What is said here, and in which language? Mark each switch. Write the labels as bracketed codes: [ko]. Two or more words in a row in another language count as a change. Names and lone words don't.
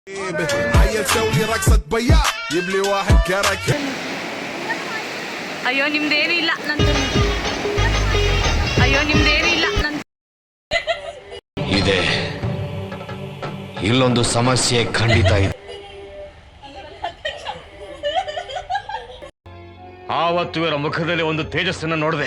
[ar] هيا تسوي رقصة بياع جيب لي واحد كرك. [kn] ಅಯ್ಯೋ ನಿಮ್ದೇನು ಇಲ್ಲ ನಂದು. ಅಯ್ಯೋ ನಿಮ್ದೇನು ಇಲ್ಲ ನಂದು. ಇದೆ ಇಲ್ಲೊಂದು ಸಮಸ್ಯೆ ಖಂಡಿತ ಇದೆ. ಆವತ್ತು ಇವರ ಮುಖದಲ್ಲಿ ಒಂದು ತೇಜಸ್ಸನ್ನು ನೋಡಿದೆ.